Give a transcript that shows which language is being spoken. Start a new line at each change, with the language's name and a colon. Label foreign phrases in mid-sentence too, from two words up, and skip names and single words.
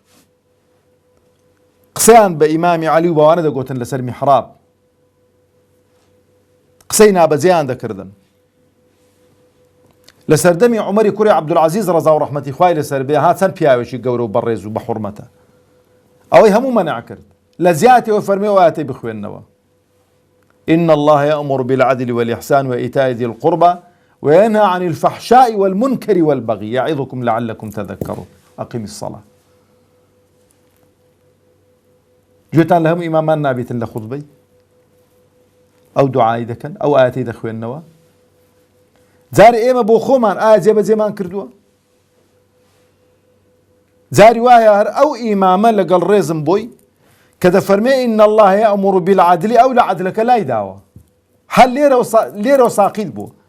Central Kurdish: قسەیان بە ئیمامی عەلی و باوانە دەگوتن لەسەر میحراب قسەی نابەجێیان دەکردن لە سەردەمی عومەری کوڕی عەبدولعەزیز ڕەزا و ڕەحمەتی خوای لەسەر بێ ها چەند پیاوێکی گەورە و بەڕێز و بە حورمەتە ئەوەی هەموو مەنع کرد لە زیاتیەوە فەرمێ ئاەتەی بخوێننەوە
Arabic: إن الله يأمر بالعدل والإحسان وإيتاء ذي القربى وينهى عن الفحشاء والمنكر والبغي يعظكم لعلكم تذكرون أقم الصلاة
Central Kurdish: گوێتان لە هەموو ئیمامان نابێتن لە خوتبەی ئەو دوعای دەکەن ئەو ئاەتەی دەخوێننەوە جارێ ئێمە بۆ خۆمان ئایا جێبەجێمان کردووە جاری وایە هەر ئەو ئیمامە لەگەڵ ڕێزم بۆی کە دەفەرمێ
Arabic: ئین الله یەأمر بالعدل
Central Kurdish: ئەو لە عەدلەکە لای داوە هەر لێرەوە ساقیت بوو